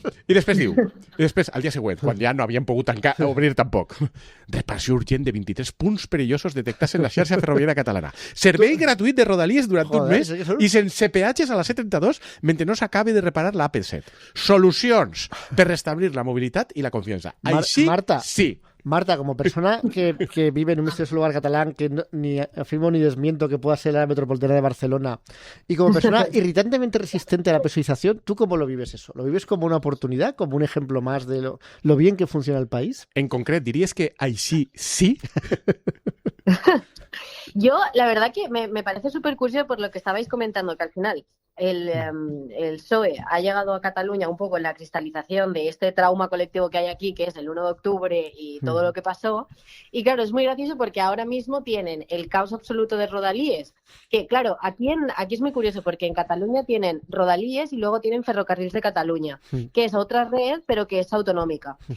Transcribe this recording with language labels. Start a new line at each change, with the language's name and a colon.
Catalan: I després diu, al dia següent, quan ja no havien pogut obrir tampoc, reparació urgent de 23 punts perillosos detectats en la xarxa ferroviària catalana. Servei gratuït de Rodalies durant un mes i sense peatges a la C32 mentre no s'acabi de reparar la AP7. Solucions per restablir la mobilitat i la confiança. Així, Marta, sí.
Spanish: Marta, como persona que vive en un misterioso lugar catalán, que ni afirmo ni desmiento que pueda ser la metropolitana de Barcelona, y como persona irritantemente resistente a la pesoización, ¿tú cómo lo vives eso? ¿Lo vives como una oportunidad, como un ejemplo más de lo bien que funciona el país?
Catalan: En concret, diries que així sí?
Spanish: Yo, la verdad que me parece súper curioso por lo que estabais comentando, que al final el PSOE ha llegado a Cataluña un poco en la cristalización de este trauma colectivo que hay aquí, que es el 1 de octubre y todo lo que pasó. Y claro, es muy gracioso porque ahora mismo tienen el caos absoluto de Rodalies, que claro, aquí es muy curioso porque en Cataluña tienen Rodalies y luego tienen Ferrocarrils de Cataluña, que es otra red, pero que es autonómica.